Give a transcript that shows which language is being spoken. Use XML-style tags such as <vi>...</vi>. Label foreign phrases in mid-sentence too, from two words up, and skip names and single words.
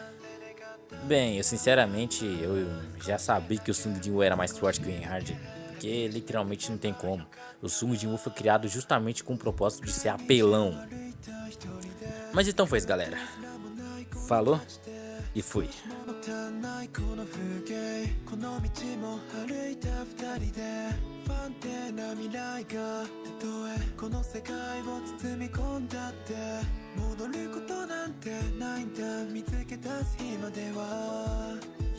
<pt>Bem, eu sinceramente, eu já sabia que o Sung Jin-woo era mais forte que o Reinhardt. Porque literalmente não tem como. O Sung Jin-woo foi criado justamente com o propósito de ser apelão. Mas então foi isso, galera. Falou? E fui.</pt> <ja>じゃないこの風景この道も歩いた二人で不安定な未来がたとえこの世界を包み込んだって戻ることなんてないんだ見つけ出す日までは</ja>